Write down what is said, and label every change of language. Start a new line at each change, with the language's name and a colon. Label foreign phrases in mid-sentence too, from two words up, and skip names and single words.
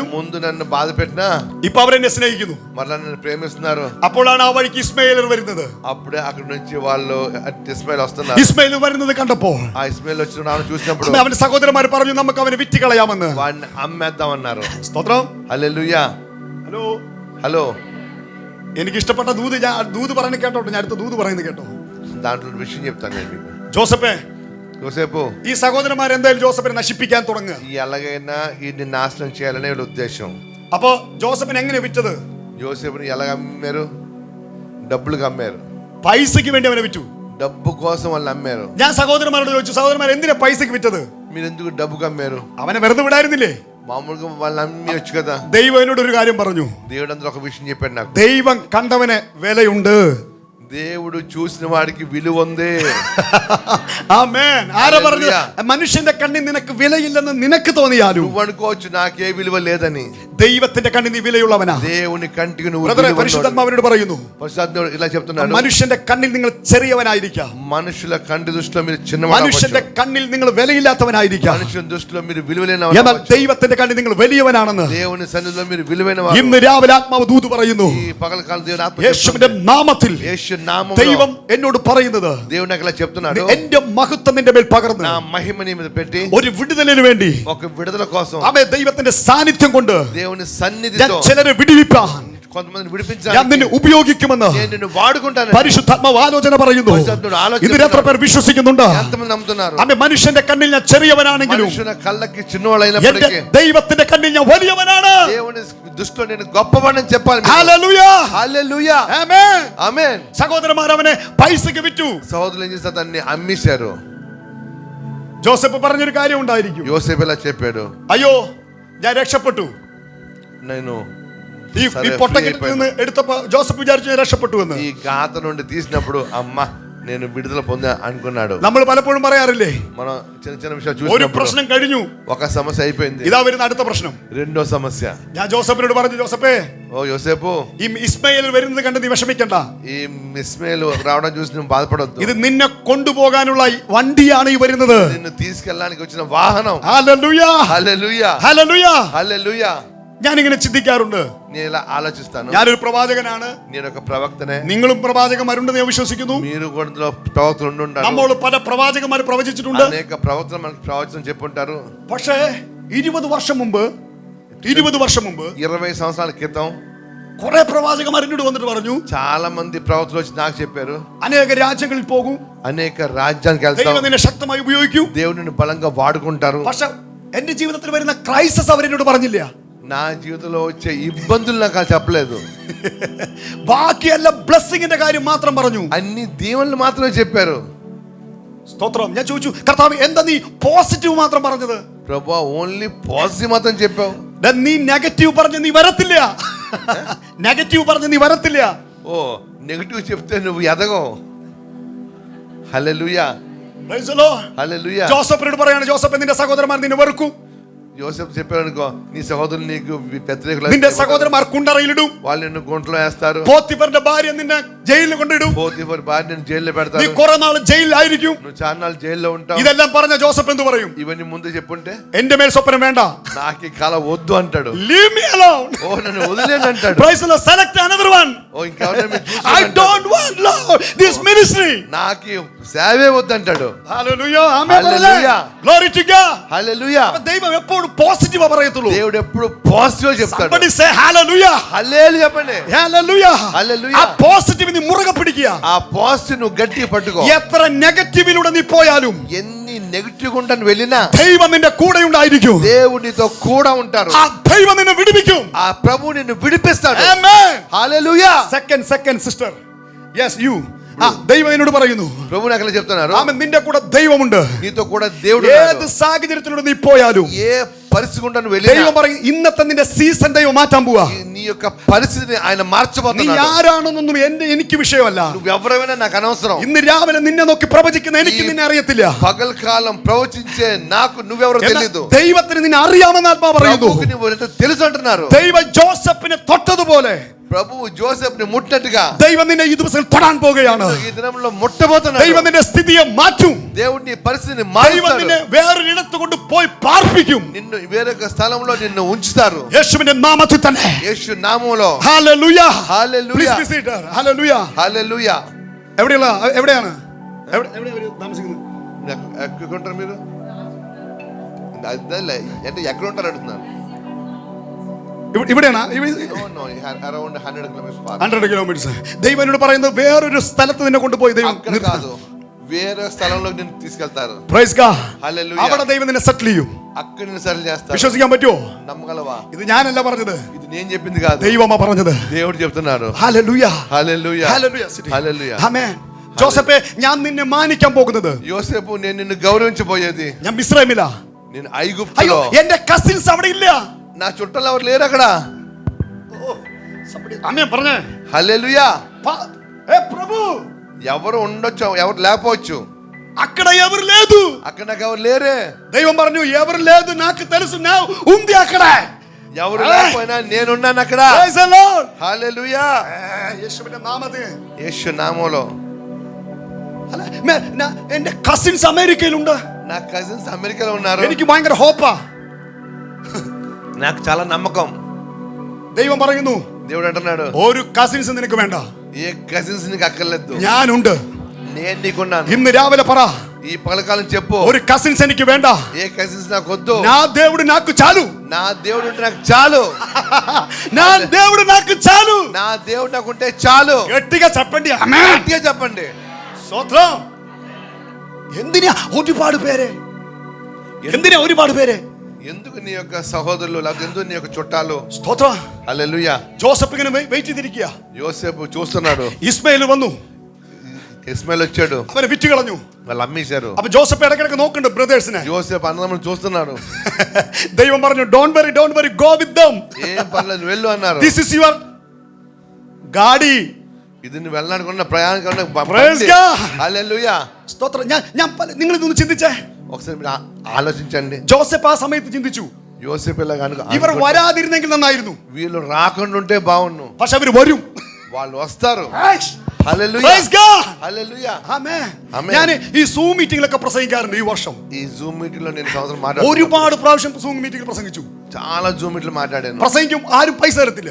Telugu: ముందు నన్ను బాధ పెట్టినా
Malayalam: ഇപ്പൊ അവരെന്നെ സ്നേഹിക്കുന്നു,
Telugu: మరలా నన్ను ప్రేమిస్తున్నారు.
Malayalam: അപ്പോഴാണ് ആ വഴിക്ക് ഇസ്മായേൽ വരുന്നത്.
Telugu: అప్పుడే అక్కడ నుంచి వాళ్ళు ఇస్మాయిల్ వస్తున్నారు.
Malayalam: ഇസ്മായേൽ വരുന്നത് കണ്ടപ്പോൾ
Telugu: ఆ ఇస్మాయిల్ వచ్చిన చూసినప్పుడు
Malayalam: അവന്റെ സഹോദരന്മാർ പറഞ്ഞു, നമുക്ക് അവനെ വിറ്റ് കളയാമെന്ന്.
Telugu: వాడిని అమ్మేద్దామన్నారు.
Malayalam: സ്തോത്രം.
Telugu: హల్లెలూయా.
Malayalam: ഹലോ
Telugu: హలో,
Malayalam: എനിക്ക് ഇഷ്ടപ്പെട്ട ദൂത് പറയുന്നത് കേട്ടോട്ടെ, ഞാൻ അടുത്ത ദൂത് പറയുന്നത് കേട്ടോ.
Telugu: దాంట్లో విషయం చెప్తాను నేను మీకు.
Malayalam: ജോസഫേ,
Telugu: యోసేపు,
Malayalam: ഈ സഹോദരന്മാർ എന്തായാലും ജോസഫിനെ നശിപ്പിക്കാൻ തുടങ്ങുക.
Telugu: ఎలాగైనా ఈయన్ని నాశనం చేయాలనే వీళ్ళ ఉద్దేశం.
Malayalam: അപ്പൊ ജോസഫിനെ എങ്ങനെ വിറ്റത്?
Telugu: యోసేపుని ఎలాగ అమ్మారు? డబ్బులుగా అమ్మారు.
Malayalam: പൈസക്ക് വേണ്ടി അവനെ വിറ്റു.
Telugu: డబ్బు కోసం వాళ్ళు అమ్మారు.
Malayalam: ഞാൻ സഹോദരന്മാരോട് ചോദിച്ചു, സഹോദരന്മാർ എന്തിനാ പൈസക്ക് വിറ്റത്?
Telugu: మీరు ఎందుకు డబ్బుగా అమ్మారు?
Malayalam: അവനെ വെറുതെ വിടായിരുന്നില്ലേ?
Telugu: మామూలుగా వాళ్ళు అమ్మి వచ్చు కదా.
Malayalam: ദൈവം എന്നോട് ഒരു കാര്യം പറഞ്ഞു.
Telugu: దేవుడు అందరూ ఒక విషయం చెప్పాడు నాకు.
Malayalam: ദൈവം കണ്ടവന് വിലയുണ്ട്.
Telugu: దేవుడు చూసిన వాడికి విలువ ఉంది.
Malayalam: ആമേൻ. ആരാ പറഞ്ഞു? മനുഷ്യന്റെ കണ്ണിൽ നിനക്ക് വിലയില്ലെന്ന് നിനക്ക് തോന്നിയാലും
Telugu: నువ్వు అనుకోవచ్చు నాకే విలువ లేదని,
Malayalam: ദൈവത്തിന്റെ കണ്ണിൽ നീ വിലയുള്ളവനാ.
Telugu: దేవుని కంటికి నువ్వు
Malayalam: പരിശുദ്ധാത്മാവിനോട് പറയുന്നു,
Telugu: పరిశుద్ధాత్ముడు ఇలా చెప్తున్నాడు,
Malayalam: മനുഷ്യന്റെ കണ്ണിൽ നിങ്ങൾ ചെറിയവനായിരിക്കാം,
Telugu: మనుషుల కంటి దృష్టిలో మీరు చిన్నవాడు,
Malayalam: മനുഷ്യന്റെ കണ്ണിൽ നിങ്ങൾ വിലയില്ലാത്തവനായിരിക്കാം,
Telugu: మనుషుల దృష్టిలో మీరు విలువలేని
Malayalam: എന്നാൽ ദൈവത്തിന്റെ കണ്ണിൽ നിങ്ങൾ വലിയവനാണെന്ന്
Telugu: దేవుని సన్నిధిలో మీరు విలువైన వారు.
Malayalam: ഇന്ന് രാവിലെ ആത്മാവ് ദൂത് പറയുന്നു,
Telugu: ఈ పగలకాల దేవుని ఆత్మ
Malayalam: യേശുവിന്റെ നാമത്തിൽ
Telugu: యేసు నామములో
Malayalam: ദൈവം എന്നോട് പറയുന്നത്,
Telugu: దేవుడు నాకు ఇలా చెప్తున్నాడు,
Malayalam: എന്റെ മഹത്വം നിന്റെ മേൽ പകർന്ന്
Telugu: నా మహిమ నీ మీద పెట్టి
Malayalam: ഒരു വിടുതലിന് വേണ്ടി,
Telugu: ఒక విడుదల కోసం,
Malayalam: ആമേൻ, ദൈവത്തിന്റെ സാന്നിധ്യം കൊണ്ട്
Telugu: దేవుని సన్నిధితో
Malayalam: ചിലരെ വിടുവിപ്പാൻ
Telugu: కొంతమందిని
Malayalam: ഞാൻ
Telugu: విడిపించాలి,
Malayalam: നിന്നെ ഉപയോഗിക്കുമെന്ന്
Telugu: నేను నిన్ను వాడుకుంటాను.
Malayalam: പരിശുദ്ധാത്മാവ് ആലോചന പറയുന്നു. ഇതിൽ എത്ര പേർ വിശ്വസിക്കുന്നുണ്ട്?
Telugu: ఎంతమంది నమ్ముతున్నారు?
Malayalam: ആമേൻ. മനുഷ്യന്റെ കണ്ണിൽ ഞാൻ ചെറിയവനാണെങ്കിലും
Telugu: మనుషుల కళ్ళకి
Malayalam: എന്റെ
Telugu: చిన్నవాళ్ళైనప్పటికీ
Malayalam: ദൈവത്തിന്റെ കണ്ണിൽ ഞാൻ വലിയവനാണ്.
Telugu: దేవుని దృష్టిలో నేను గొప్పవాడని చెప్పాలి.
Malayalam: ഹല്ലേലൂയ.
Telugu: హల్లెలూయా.
Malayalam: ആമേൻ.
Telugu: ఆమేన్.
Malayalam: സഹോദരന്മാർ അവനെ പൈസക്ക് വിറ്റു.
Telugu: సహోదరులు ఏం చేస్తారు? దాన్ని అమ్మేశారు.
Malayalam: ജോസഫ് പറഞ്ഞൊരു കാര്യം ഉണ്ടായിരിക്കും,
Telugu: యోసేపు ఇలా చెప్పాడు,
Malayalam: അയ്യോ ഞാൻ രക്ഷപ്പെട്ടു.
Telugu: నేను
Malayalam: ഈ പൊട്ടക്കിണറ്റിൽ നിന്ന് എടുത്തപ്പോ ജോസഫ് വിചാരിച്ചു ഞാൻ രക്ഷപ്പെട്ടു എന്ന്.
Telugu: ఈ గాత నుండి తీసినప్పుడు అమ్మ నేను విడుదల పొందా అనుకున్నాడు.
Malayalam: നമ്മൾ పലപ്പോഴും പറയാറില്ലേ,
Telugu: మనం చిన్న చిన్న విషయాలు
Malayalam: ഒരു
Telugu: చూసినప్పుడు
Malayalam: പ്രശ്നം കഴിഞ്ഞു,
Telugu: ఒక సమస్య అయిపోయింది,
Malayalam: ഇതാ വരുന്ന അടുത്ത പ്രശ്നം.
Telugu: రెండో సమస్య.
Malayalam: ഞാൻ ജോസഫിനോട് പറഞ്ഞു, ജോസഫേ,
Telugu: ఓ యోసేపు,
Malayalam: ഈ ഇസ്മായേൽ വരുന്നത് കണ്ട് നീ വിഷമിക്കണ്ട.
Telugu: ఈ ఇస్మాయిల్ రావడం చూసి నువ్వు బాధపడొద్దు.
Malayalam: ഇത് నిന്നെ കൊണ്ടുപോകാനുള്ള വണ്ടിയാണ് ഈ വരുന്നത്.
Telugu: నిన్ను తీసుకెళ్ళడానికి వచ్చిన వాహనం.
Malayalam: ഹല്ലേലൂയ.
Telugu: హల్లెలూయా.
Malayalam: ഹല്ലേലൂയ.
Telugu: హల్లెలూయా.
Malayalam: ഞാനിങ്ങനെ ചിന്തിക്കാറുണ്ട്.
Telugu: నేను ఇలా ఆలోచిస్తాను,
Malayalam: ഞാനൊരു പ്രവാചകനാണ്,
Telugu: నేను ఒక ప్రవక్తనే,
Malayalam: നിങ്ങളും പ്രവാചകന്മാരുണ്ടെന്ന് ഞാൻ വിശ്വസിക്കുന്നു.
Telugu: మీరు కూడా ప్రవక్తలు ఉండి ఉంటారు.
Malayalam: നമ്മൾ പല പ്രവാചകന്മാർ പ്രവചിച്ചിട്ടുണ്ട്.
Telugu: అనేక ప్రవక్తలు మనకు ప్రవచనం చెప్పుంటారు.
Malayalam: പക്ഷേ 20 വർഷം മുമ്പ്
Telugu: 20 సంవత్సరాల క్రితం
Malayalam: കുറെ പ്രവാചകന്മാർ എന്നോട് വന്നിട്ട് പറഞ്ഞു,
Telugu: చాలా మంది ప్రవక్తలు వచ్చి నాకు చెప్పారు,
Malayalam: അനേക രാജ്യങ്ങളിൽ പോകും,
Telugu: అనేక రాజ్యానికి
Malayalam: ദൈവം
Telugu: వెళ్తావు,
Malayalam: നിന്നെ ശക്തമായി ഉപയോഗിക്കും.
Telugu: దేవుడిని బలంగా వాడుకుంటారు.
Malayalam: പക്ഷെ എന്റെ ജീവിതത്തിൽ വരുന്ന ക്രൈസിസ് അവരെന്നോട് പറഞ്ഞില്ല.
Telugu: నా జీవితంలో వచ్చే ఇబ్బందులు నాకు చెప్పలేదు.
Malayalam: ബാക്കിയെല്ലാം ബ്ലെസ്സിങ്ങിന്റെ കാര്യം മാത്രം പറഞ്ഞു.
Telugu: అన్ని దీవెనలు మాత్రమే చెప్పారు.
Malayalam: സ്തോത്രം. ഞാൻ ചോദിച്ചു, കർത്താവ് എന്താ നീ പോസിറ്റീവ് മാത്രം പറഞ്ഞത്?
Telugu: ప్రభువా,
English: only positive
Telugu: మాత్రం చెప్పావు.
Malayalam: നീ നെഗറ്റീവ് പറഞ്ഞ് നീ വരത്തില്ല. നെഗറ്റീവ് പറഞ്ഞ് നീ വരത്തില്ല.
Telugu: ఓ నెగటివ్ చెప్తే నువ్వు ఎదగవు. హల్లెలూయా.
English: Praise the Lord.
Telugu: హల్లెలూయా.
Malayalam: ജോസഫിനോട് പറയാണ്, ജോസഫ് നിന്റെ സഹോദരന്മാർ നിന്നെ വെറുക്കും,
Telugu: యోసేపు చెప్పాడు అనుకో, నీ సహోదరులు నీకు వ్యతిరేకులు,
Malayalam: നിന്റെ സഹോദരന്മാർ കുണ്ടറയിലിടും,
Telugu: వాళ్ళు నిన్ను గుంటలో వేస్తారు,
Malayalam: പോത്തിഫറിന്റെ ഭാര്യ നിന്നെ ജയിലിൽ കൊണ്ടിടും,
Telugu: పోతీఫర్ భార్య నిన్ను జైల్లో
Malayalam: നീ
Telugu: పెడతారు,
Malayalam: കുറെ നാൾ ജയിലിലായിരിക്കും.
Telugu: నువ్వు చాలా నాళ్ళు జైల్లో ఉంటావు.
Malayalam: ഇതെല്ലാം പറഞ്ഞ ജോസഫ് എന്ത് പറയും?
Telugu: ఇవన్నీ ముందు చెప్పుంటే
Malayalam: എന്റെ മേൽ സ്വപ്നം വേണ്ട,
Telugu: నాకు ఈ కళ వద్దు అంటాడు.
English: leave me alone.
Telugu: ఓ నన్ను వదిలేను అంటాడు.
English: Praise the Lord. Select another one.
Telugu: ఓ ఇంకెవరైనా మీరు
English: I
Telugu: చూసుకోండి
English: don't want Lord this ministry.
Telugu: నాకు సేవే వద్దు అంటాడు.
English: Hallelujah. Amen. Hallelujah. Glory to God.
Telugu: హల్లెలూయా.
Malayalam: ദൈവം എപ്പോഴും പോസിറ്റീവ് പറയത്തുള്ളൂ.
Telugu: దేవుడు ఎప్పుడు పాజిటివ్ చెప్తాడు.
English: Somebody say hallelujah.
Telugu: హల్లెలూయా చెప్పండి.
English: Hallelujah. Hallelujah.
Malayalam: ആ പോസിറ്റീവ് നീ മുറുകെ പിടിക്കുക.
Telugu: ఆ పాజిటివ్ నువ్వు గట్టిగా పట్టుకో.
Malayalam: എത്ര നെഗറ്റീവിലൂടെ നീ പോയാലും
Telugu: ఎన్ని నెగటివ్ ఉంటాను వెళ్ళినా
Malayalam: ദൈവം നിന്റെ കൂടെ ഉണ്ടായിരിക്കും.
Telugu: దేవుడు నీతో కూడా ఉంటారు.
Malayalam: ആ ദൈവം നിന്നെ വിടുവിക്കും.
Telugu: ఆ ప్రభు నిన్ను విడిపిస్తాడు.
English: Amen.
Telugu: హల్లెలూయా.
English: Second sister. Yes, you.
Malayalam: ദൈവം എന്നോട് പറയുന്നു,
Telugu: ప్రభు నాకు చెప్తున్నారు,
Malayalam: ആമേൻ, നിന്റെ കൂടെ ദൈവമുണ്ട്.
Telugu: నీతో కూడా దేవుడు
Malayalam: ഏത് സാഹചര്യത്തിലൂടെ നീ പോയാലും
Telugu: ఏ పరిస్థితి గుండా నువ్వు వెళ్ళినా
Malayalam: ദൈവം പറയും ഇന്നത്തെ നിന്റെ സീസൺ ദൈവം മാറ്റാൻ പോവാ.
Telugu: నీ యొక్క పరిస్థితిని ఆయన
Malayalam: നീ
Telugu: మార్చబోతున్నాడు.
Malayalam: ആരാണെന്നൊന്നും എനിക്ക് വിഷയമല്ല.
Telugu: నువ్వు ఎవరైనా నాకు అనవసరం.
Malayalam: ഇന്ന് രാവിലെ നിന്നെ നോക്കി പ്രവചിക്കുന്ന എനിക്ക് നിന്നെ അറിയത്തില്ല.
Telugu: పగల్ కాలం ప్రవచించే నాకు నువ్వెవరో తెలియదు.
Malayalam: ദൈവത്തിന് നിന്നെ അറിയാമെന്ന് ആത്മാവ് പറയുന്നു.
Telugu: ప్రభువుకి నువ్వు తెలుసు అంటున్నారు.
Malayalam: ദൈവം ജോസഫിനെ തൊട്ടതുപോലെ
Telugu: ప్రభువు జోసెఫ్ని ముట్టినట్టుగా
Malayalam: ദൈവം നിന്നെ ഈ ദിവസം തൊടാൻ പോകുകയാണ്.
Telugu: ఈ దినంలో ముట్టబోతున్నాడు.
Malayalam: ദൈവം നിന്റെ സ്ഥിതിയെ മാറ്റും.
Telugu: దేవుడు నీ పరిస్థితిని
Malayalam: ദൈവം
Telugu: మారుస్తాడు.
Malayalam: നിന്നെ വേറൊരിടത്ത് കൊണ്ട് പോയി പാർപ്പിക്കും.
Telugu: నిన్ను వేరొక స్థలంలో నిన్ను ఉంచుతారు.
Malayalam: യേശുവിന്റെ നാമത്തിൽ തന്നെ.
Telugu: యేసు నామములో.
Malayalam: ഹല്ലേലൂയ.
Telugu: హల్లెలూయా.
English: Please be seated.
Malayalam: ഹല്ലേലൂയ.
Telugu: హల్లెలూయా.
Malayalam: എവിടെയാണ് താമസിക്കുന്നത്?
Telugu: ఎక్కడుంటారు మీరు? అదే అంటే ఎక్కడ ఉంటారు అడుగుతున్నాను.
Malayalam: ഇവിടെയാണ്.
English: అరౌండ్ 100 kilometers far. 100 kilometers.
Malayalam: ദൈവം എന്നോട് പറയുന്നത് വേറൊരു സ്ഥലത്ത് നിന്നെ കൊണ്ടുപോയി ദൈവം
Telugu: అక్కడ కాదు, వేరే స్థలంలో నిన్ను తీసుకెళ్తారు.
English: Praise God.
Telugu: హల్లెలూయా.
Malayalam: അവിടെ ദൈവം നിന്നെ സെറ്റിൽ ചെയ്യും.
Telugu: అక్కడ నిన్ను సెటిల్ చేస్తారు.
Malayalam: വിശ്വസിക്കാൻ പറ്റുമോ?
Telugu: నమ్మగలవా?
Malayalam: ഇത് ഞാനല്ല പറഞ്ഞത്,
Telugu: ఇది నేను చెప్పింది కాదు,
Malayalam: ദൈവമാ പറഞ്ഞത്.
Telugu: దేవుడు చెప్తున్నాడు.
Malayalam: ഹല്ലേലൂയ.
Telugu: హల్లెలూయా.
Malayalam: ഹല്ലേലൂയ.
Telugu: హల్లెలూయా.
Malayalam: ആമേൻ. ജോസഫേ, ഞാൻ നിന്നെ മാനിക്കാൻ പോകുന്നത്.
Telugu: యోసేపు, నేను నిన్ను గౌరవించబోయేది.
Malayalam: ഞാൻ മിസ്രൈമില.
Telugu: నేను
Malayalam: അയ്യോ,
Telugu: ఐగుప్తులో.
Malayalam: എന്റെ കസിൻസ് അവിടെ ഇല്ല.
Telugu: నా చుట్టాలు ఎవరు లేరు అక్కడ.
Malayalam: ആമേൻ പറഞ്ഞേ.
Telugu: హల్లెలూయా. ప్రభు, ఎవరు ఉండొచ్చు, ఎవరు లేకపోవచ్చు. అక్కడ ఎవరు లేదు. అక్కడ నాకు ఎవరు లేరే.
Malayalam: ദൈവം പറഞ്ഞു
Telugu: ఎవరు లేదు నాకు తెలుసు, నా ఉంది అక్కడ. ఎవరు లేకపోయినా నేనున్నాను అక్కడ.
English: Praise the Lord.
Telugu: హల్లెలూయా.
Malayalam: യേശുവിന്റെ നാമത്തിൽ.
Telugu: యేసు నామములో.
Malayalam: എന്റെ കസിൻസ് അമേരിക്കയിലുണ്ട്.
Telugu: నా కజిన్స్ అమెరికాలో ఉన్నారు.
Malayalam: എനിക്ക് ഭയങ്കര ഹോപ്പാ.
Telugu: నాకు చాలా నమ్మకం.
Malayalam: ദൈവം പറയുന്നു,
Telugu: దేవుడు అంటున్నాడు,
Malayalam: ഒരു കസിൻസ് നിനക്ക് വേണ്ട,
Telugu: ఏ కజిన్స్ నీకు అక్కర్లేదు,
Malayalam: ഞാനുണ്ട്.
Telugu: నేను నీకున్నాను.
Malayalam: ഇന്ന് രാവിലെ പറ,
Telugu: ఈ పగలకాలం చెప్పు,
Malayalam: ഒരു కసిన్స్ എനിക്ക് വേണ്ട,
Telugu: ఏ కజిన్స్ నాకు వద్దు, నా దేవుడు నాకు చాలు. నా దేవుడు ఉంటే నాకు చాలు. నా దేవుడు నాకు చాలు. నా దేవుడు నాకు ఉంటే చాలు. గట్టిగా చెప్పండి ఆమేన్. గట్టిగా చెప్పండి.
Malayalam: സ്തോത്രം. എന്തിനാ ഒരുപാട് പേര്? എന്തിനാ ഒരുപാട് പേര്?
Telugu: ఎందుకు నీ యొక్క సహోదరులు, లేకపోతే ఎందుకు నీ యొక్క చుట్టాలు?
Malayalam: സ്തോത്രം.
Telugu: హల్లెలూయా.
Malayalam: ജോസഫ് ഇങ്ങനെ വെയിറ്റ് ചെയ്തിരിക്കുക.
Telugu: యోసేపు చూస్తున్నాడు.
Malayalam: ഇസ്മായിൽ വന്നു,
Telugu: ఇస్మాయిల్ వచ్చాడు,
Malayalam: അവനെ വിറ്റ് കളഞ്ഞു.
Telugu: వాళ్ళు అమ్మేశారు.
Malayalam: അപ്പൊ ജോസഫ് ഇടയ്ക്കിടയ്ക്ക് നോക്കുന്നുണ്ട് ബ്രദേഴ്സിനെ.
Telugu: యోసేపు అన్నదమ్ములను చూస్తున్నాడు.
Malayalam: ദൈവം പറഞ്ഞു,
English: don't worry, go with them.
Telugu: ఏం పర్లేదు, వెళ్ళు అన్నారు.
English: This is your గాడి.
Telugu: ఇది నువ్వు వెళ్ళాలనుకున్న ప్రయాణం.
English: Praise God.
Telugu: హల్లెలూయా.
Malayalam: സ്തോത്രം. ഞാൻ നിങ്ങൾ ഇതൊന്ന് ചിന്തിച്ചേ.
Telugu: ఒకసారి మీరు ఆలోచించండి.
Malayalam: ജോസഫ് ആ സമയത്ത് ചിന്തിച്ചു,
Telugu: యోసేపు ఇలా కనుక
Malayalam: ഇവർ വരാതിരുന്നെങ്കിൽ നന്നായിരുന്നു.
Telugu: వీళ్ళు రాకుండా ఉంటే బాగుండు.
Malayalam: പക്ഷെ അവർ വരും.
Telugu: వాళ్ళు వస్తారు. హల్లెలూయా.
English: Praise God.
Telugu: హల్లెలూయా.
Malayalam: ആമേൻ. ആമേൻ. ഞാൻ ഈ സൂം മീറ്റിംഗിലൊക്കെ പ്രസംഗിക്കാറുണ്ട്. ഈ വർഷം
Telugu: ఈ జూమ్ మీటింగ్ లో నేను సంవత్సరం మాట్లాడాను.
Malayalam: ഒരുപാട് പ്രാവശ്യം സൂം മീറ്റിംഗിൽ പ്രസംഗിച്ചു.
Telugu: చాలా జూమ్ మీటింగ్లు మాట్లాడాను.
Malayalam: പ്രസംഗിക്കും, ആരും പൈസ തരത്തില്ല.